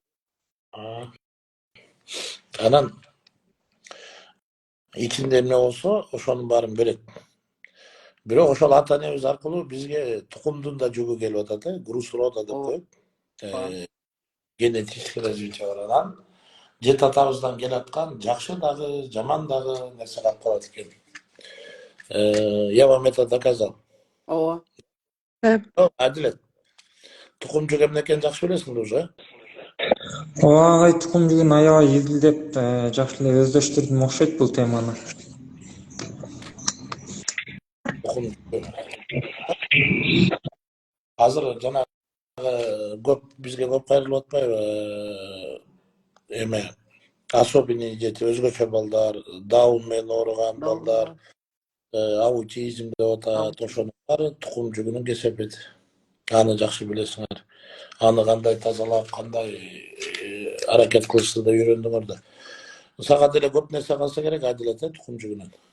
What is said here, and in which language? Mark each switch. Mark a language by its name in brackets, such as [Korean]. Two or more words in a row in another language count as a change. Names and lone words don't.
[Kyrgyz] Анан ичинде эмне болсо, ошонун баарын берет. Бирок ошол ата-энебиз аркылуу бизге тукумдун да жүгү келип атат, [Russian] груз рода [Kyrgyz] деп коет. [Russian] Генетический развитие бар. [Kyrgyz] Анан жет атабыздан келаткан жакшы дагы, жаман дагы нерсе калып калат экен. [Russian] Я вам это доказал. [Kyrgyz] Ооба. Адилет. Тукум жүгү эмне экенин жакшы билесиң уже. Ооба агай тукум жүгүн аябай изилдеп жакшы эле өздөштүрдүм окшойт бул теманы. Тукум азыр жанагы бизге көп кайрылып атпайбы? [Russian] Эме особенный дети, [Kyrgyz] өзгөчө балдар, даун менен ооруган балдар, аутизм деп атат, ошонун баары тукум жүгүнүн кесепети. Аны жакшы билесиңер. Аны кандай тазалап, кандай аракет кылышты да үйрөндүңөр да. Сага деле көп нерсе калса керек Адилет, тукум жүгүнөн.